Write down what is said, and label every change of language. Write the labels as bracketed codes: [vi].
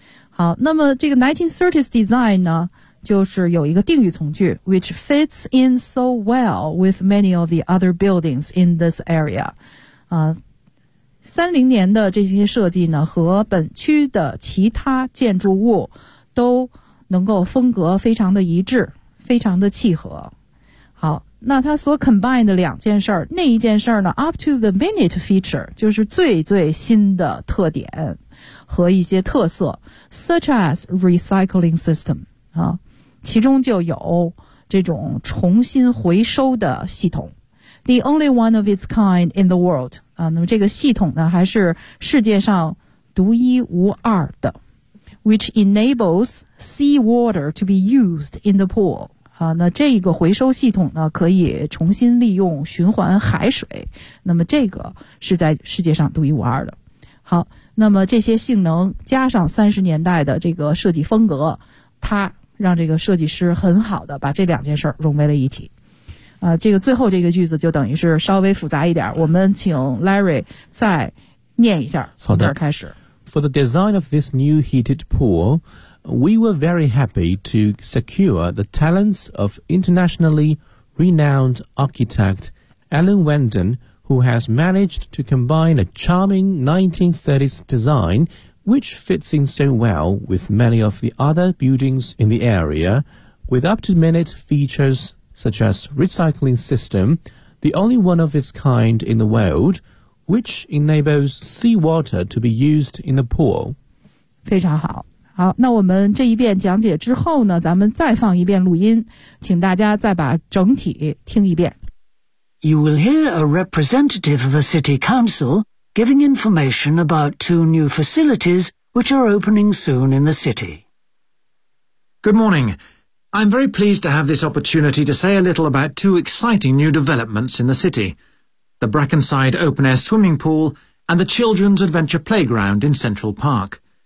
[zh] 好，那么这个 [en] 1930s design [zh] 呢就是有一个定语从句 [en] which fits in so well with many of the other buildings in this area。 [zh] 30年的这些设计呢和本区的其他建筑物都能够风格非常的一致，非常的契合。好，那他所 combine 的两件事儿，那一件事儿呢 [en] up to the minute feature, [zh] 就是最最新的特点和一些特色 [en] such as recycling system, [zh] 啊，其中就有这种重新回收的系统。 [en] The only one of its kind in the world. [zh] 啊，那么这个系统呢还是世界上独一无二的。 [en] Which enables seawater to be used in the pool. [zh] 啊，那这个回收系统呢可以重新利用循环海水。那么这个是在世界上独一无二的。好，那么这些性能加上30年代的这个设计风格，它让这个设计师很好的把这两件事融为了一体。这个最后这个句子就等于是稍微复杂一点，我们请 Larry 再念一下，从这儿开始。 [en] For the design of this new heated pool, we were very happy to secure the talents of internationally renowned architect Alan Wenden, who has managed to combine a charming 1930s design which fits in so well with many of the other buildings in the area, with up-to-minute features. Such as recycling system, the only one of its kind in the world, which enables seawater to be used in the pool. [zh] 非常好。好，那我们这一遍讲解之后呢，咱们再放一遍录音，请大家再把整体听一遍。 [en] You will hear a representative of a city council giving information about two new facilities which are opening soon in the city. Good morning. I'm very pleased to have this opportunity to say a little about two exciting new developments in the city, the Brackenside open-air swimming pool and the Children's Adventure Playground in Central Park.